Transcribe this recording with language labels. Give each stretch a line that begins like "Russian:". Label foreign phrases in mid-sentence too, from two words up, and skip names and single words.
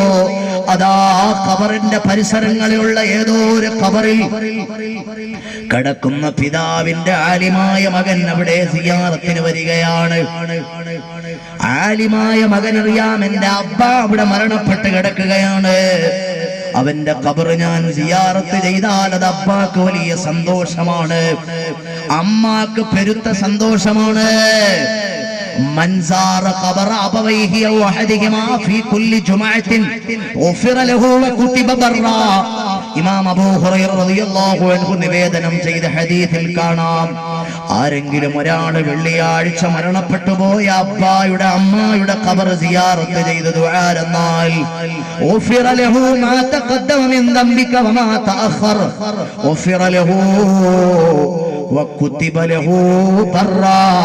Malayalam: അതാ ഖബറിന്റെ പരിസരങ്ങളിലുള്ള ഏതോ ഒരു ഖബറിൽ കിടക്കുന്ന പിതാവിന്റെ ആലിമായ മകൻ അവിടെ സിയാറത്തിന് വരികയാണ്. ആലിമായ മകൻ അറിയാം, എന്റെ അബ്ബ അവിടെ മരണപ്പെട്ട് കിടക്കുകയാണ്. അവന്റെ ഖബർ ഞാൻ സിയാറത്ത് ചെയ്താൽ അത് അബ്ബാക്ക് വലിയ സന്തോഷമാണ്, അമ്മാക്ക് പെരുത്ത സന്തോഷമാണ്.
Arabic: من زار قبر أبويه أو أحدهما في كل جمعة غفر له وكتب برا.
Malayalam: ഇമാം അബൂ ഹുറൈറ
Arabic: رضي الله عنه
Malayalam: നിവേദനം ചെയ്ത ഹദീസിൽ കാണാം, ആരെങ്കിലും ഒരാൾ വെള്ളിയാഴ്ച മരണപ്പെട്ടു പോയ അബ്ബായുടെ അമ്മായുടെ ഖബർ സിയാറത്ത് ചെയ്ത് ദുആ എന്നാൽ
Arabic: غفر له ما تقدم من ذنبك وما تأخر غفر له وكتب له برا.